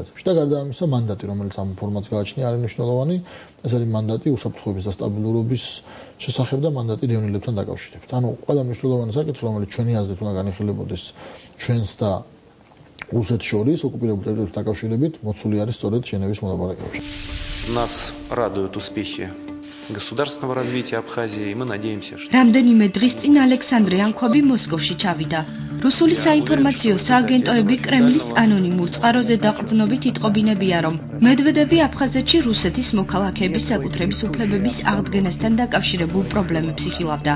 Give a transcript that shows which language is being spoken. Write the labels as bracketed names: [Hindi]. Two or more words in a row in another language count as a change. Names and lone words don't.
[Georgian] და გარდა ამისა, მანდატი, რომელიც ამ ფორმატს გააჩნია, არის მნიშვნელოვანი. ეს არის მანდატი უსაფრთხოების და სტაბილურობის შესახებ და მანდატი დევნილებთან დაკავშირებით. ანუ ყველა მნიშვნელოვანი საკითხი, რომელიც ჩვენი აზრით უნდა განიხილებოდეს ჩვენს და რუსეთს შორის ოკუპირებულ ტერიტორიებს დაკავშირებით, მოცული არის სწორედ ჟენევის მოლაპარაკებებში. [Russian] Нас радуют успехи государственного развития Абхазии, и мы надеемся, что [Georgian] რამდენიმე დღის წინ ალექსანდრე ანქვაბი მოსკოვში ჩავიდა. რუსული საინფორმაციო სააგენტოები კრემლის ანონიმურ წყაროზე დაყრდნობით იტყობინებია, რომ მედვედევი აფხაზეთში რუსეთის მოქალაქეების საკუთრების უფლებების აღდგენასთან დაკავშირებულ პრობლემებს იხილავდა.